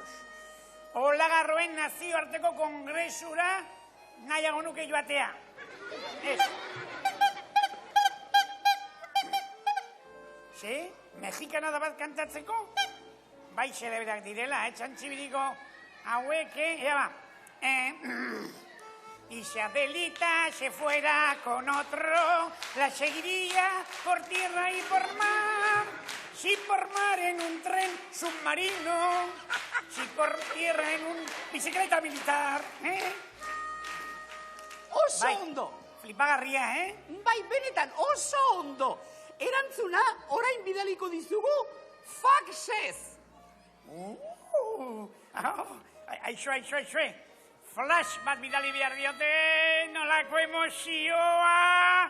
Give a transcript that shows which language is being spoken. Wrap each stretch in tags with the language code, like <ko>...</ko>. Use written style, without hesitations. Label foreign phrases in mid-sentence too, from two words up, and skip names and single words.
<eu>Olagarroen nazioarteko kongresura nahiago nuke joatea. Ze? Mexikanada bat kantatzeko? Bai xeleberak direla, txantxibiriko hauek, ea ba.</eu> <es>Y si Adelita se fuera con otro, la seguiría por tierra y por mar. Si por mar en un tren submarino, si por tierra en un bicicleta militar.</es> <eu>Oso Bai, ondo! flipagarria, Bai, benetan, oso ondo! Erantzuna, orain bidaliko dizugu, faxez! Aixo. Flash bat bidali behar diote, nolako emozioa.</eu>